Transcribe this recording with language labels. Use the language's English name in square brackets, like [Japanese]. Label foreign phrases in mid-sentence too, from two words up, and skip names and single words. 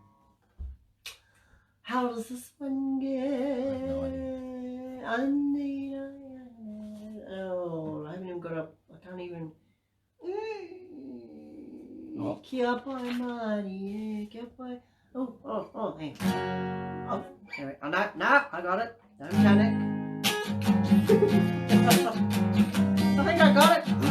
[English] How does this one go? Oh, I haven't even got up. I can't even. [Māori] Kia pai mari, kia pai. [English] Oh, hang on. Oh, anyway. Oh, no, I got it. Don't panic. I think I got it.